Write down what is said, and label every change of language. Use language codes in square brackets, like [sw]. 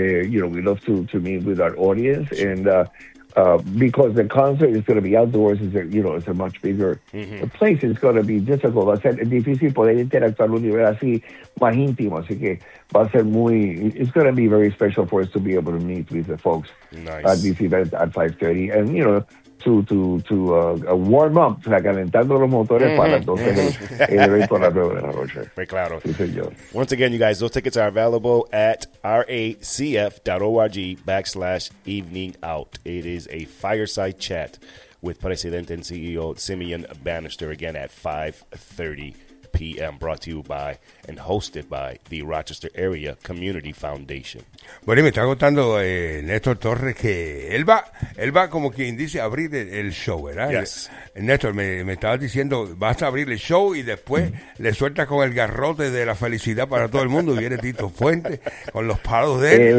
[en] You know, we love to meet with our audience. Sure. And because the concert is going to be outdoors, it's a much bigger place. It's going to be difficult. [es] Va a ser difícil poder interactuar un nivel así más íntimo. Así que va a ser muy. [en] It's going to be very special for us to be able to meet with the folks at this event at 5:30. And you know. To warm up, [es] o sea, calentando los motores para las 12 de la noche. Muy claro. Sí, señor. [en] Once again, you guys, those tickets are available at racf.org/eveningout. It is a fireside chat with President and CEO Simeon Bannister again at 5:30 p.m. Brought to you by and hosted by the Rochester Area Community Foundation. [es] Bueno, y me está contando Néstor Torres que él va como quien dice a abrir el show, ¿verdad? [en] Yes. [es] Néstor, me estabas diciendo, vas a abrir el show y después le sueltas con el garrote de la felicidad para todo el mundo. Viene Tito Puente con los palos de él.